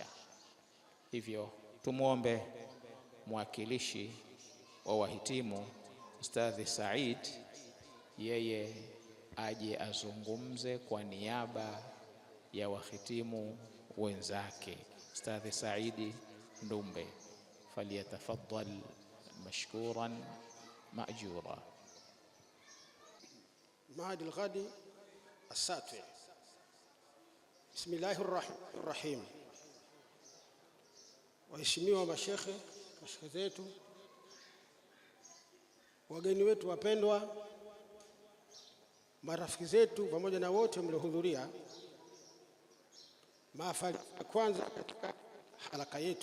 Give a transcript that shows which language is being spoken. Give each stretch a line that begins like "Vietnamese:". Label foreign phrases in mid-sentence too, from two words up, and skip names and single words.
Swahili: Hivyo tumuombe mwakilishi wa wahitimu Ustadhi Said, yeye aje azungumze kwa niaba ya wahitimu wenzake. Ustadhi Saidi Ndumbe,
Arabic: فليتفضل مشكورا مأجورا. Mahadi al-Ghadi as-Satwi. بسم الله الرحمن الرحيم.
Swahili: Waheshimiwa mashekhe zetu, wageni wetu wapendwa, marafiki zetu pamoja na wote mliohudhuria mahafali ya kwanza katika halaka yetu.